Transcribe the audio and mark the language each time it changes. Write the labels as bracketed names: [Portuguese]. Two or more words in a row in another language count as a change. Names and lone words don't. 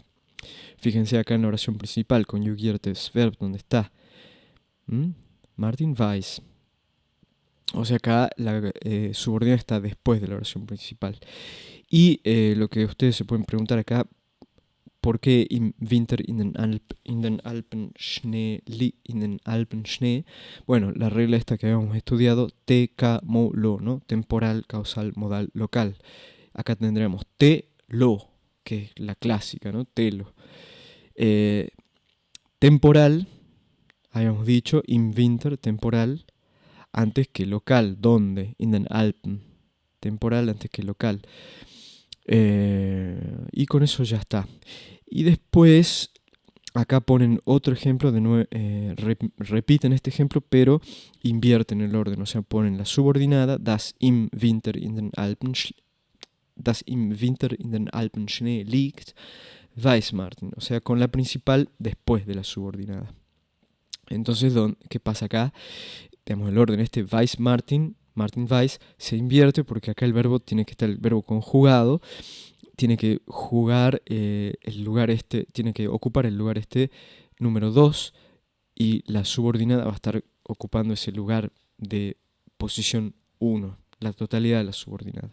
[Spanish] Fíjense acá en la oración principal, [German] conjugiertes Verb, [Spanish] donde está. Martin Weiss. O sea, acá la subordinada está después de la oración principal. Y lo que ustedes se pueden preguntar acá, ¿por qué [German] im Winter in den Alpen Schnee, in den Alpen Schnee? [Spanish] Bueno, la regla esta que habíamos estudiado, te, ca, mo, lo, ¿no? Temporal, causal, modal, local. Acá tendremos te, lo, que es la clásica, ¿no? Telo. Temporal, habíamos dicho, [German] im Winter, [Spanish] temporal, antes que local, ¿dónde? [German] In den Alpen. [Spanish] Temporal antes que local. Y con eso ya está. Y después, acá ponen otro ejemplo, de nuevo, repiten este ejemplo, pero invierten el orden. O sea, ponen la subordinada, [German] das im Winter in den Alpen Schnee liegt, weiß Martin. [Spanish] O sea, con la principal después de la subordinada. Entonces, ¿qué pasa acá? Tenemos el orden [German] weiß Martin Weiss, [Spanish] se invierte porque acá el verbo tiene que estar el verbo conjugado, tiene que jugar el lugar tiene que ocupar el lugar número 2 y la subordinada va a estar ocupando ese lugar de posición 1, la totalidad de la subordinada.